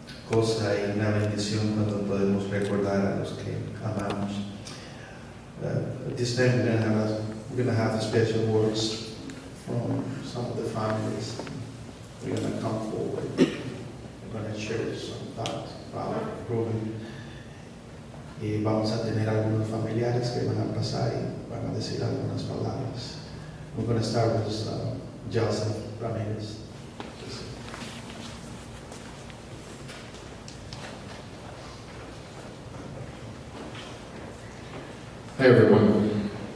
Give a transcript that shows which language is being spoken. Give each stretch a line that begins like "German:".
Spanish: cosa y una bendición cuando podemos recordar a los que amamos.
English: This time we're gonna have special words from some of the families. We're gonna come forward. We're gonna share some thoughts about Ruben.
Spanish: Y vamos a tener algunos familiares que van a pasar y van a decir algunas palabras.
English: We're gonna start with Joseph Ramirez. Hi everyone.